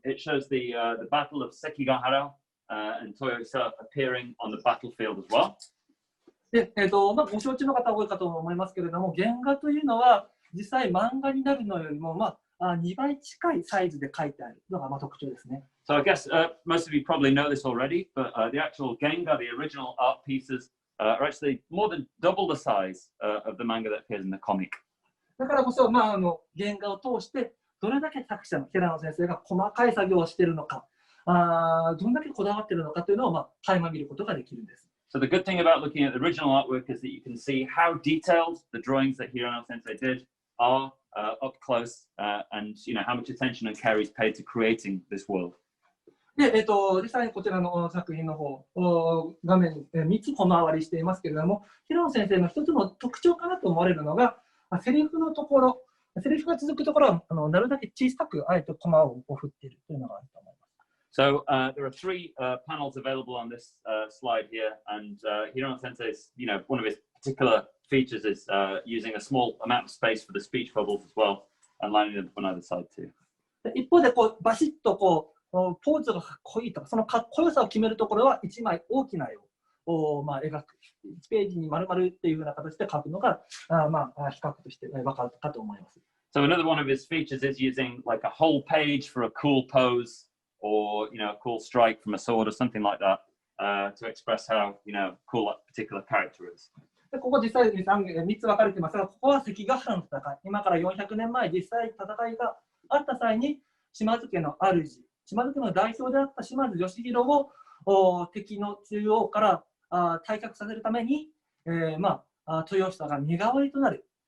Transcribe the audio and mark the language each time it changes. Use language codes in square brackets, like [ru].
[en] It shows the Battle of Sekigahara and Toyohisa appearing on the battlefield as well. [ja] で、ご承知の方多いかと思いますけれども、原画というのは実際漫画になるのよりも、2倍近いサイズで描いてあるのが特徴ですね。 [en] So I guess most of you probably know this already, but the actual genga, the original art pieces, are actually more than double the size of the manga that appears in the comic. [ja] だからこそ、原画を通してどれだけ作者の平野先生が細かい作業をしているのか、どんだけこだわっているのかというのを垣間見ることができるんです。 [en] So the good thing about looking at the original artwork is that you can see how detailed the drawings that Hirano Sensei did are up close, and how much attention and care is paid to creating this world. [ja] で、実際にこちらの作品の方、画面に3つ小回りしていますけれども、平野先生の一つの特徴かなと思われるのが、セリフのところ、セリフが続くところはなるだけ小さくあえてコマを振っているというのがあると思います。 [en] So there are 3 panels available on this slide here, and Hirano Sensei's, one of his particular features is using a small amount of space for the speech bubbles as well, and lining them on either side too. [ja] 一方でバシッとポーズがかっこいいとか、そのかっこよさを決めるところは1枚大きな絵を描く。 1ページに丸々っていうような形で描くのが、比較として分かるかと思います。 [en] So another one of his features is using like a whole page for a cool pose, or a cool strike from a sword or something like that, to express how cool that particular character is. [ja] でここ実際に3つ分かれていますが、ここは関ヶ原の戦い。今から400年前、実際戦いがあった際に、島津家の主、島津家の代表であった島津義弘を敵の中央から退却させるために、豊久が身代わりとなる。